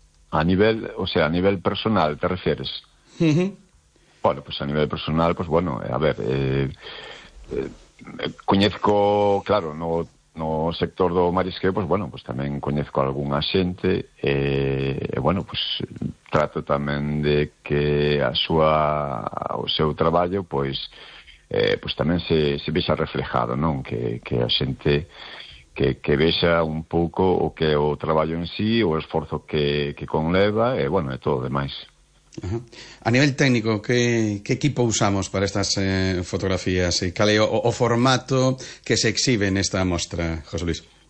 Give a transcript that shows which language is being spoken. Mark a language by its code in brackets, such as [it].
[es] A nivel, o sea, a nivel personal, ¿te refieres? Uh-huh. [gl] Bueno, pues a nivel personal, pues bueno, a ver, coñezco, claro, no sector do marisqueo, pues bueno, pues tamén coñezco algunha xente, bueno, pues trato tamén de que a súa, o seu traballo, pois, pues tamén se vexa reflejado, non? Que a xente que vexa un pouco o que o traballo en sí, o esforzo que conleva, bueno, e todo o demais. Ajá. A nivel técnico, que equipo usamos para estas fotografías? E cal é o formato que se exhibe nesta mostra, José Luis?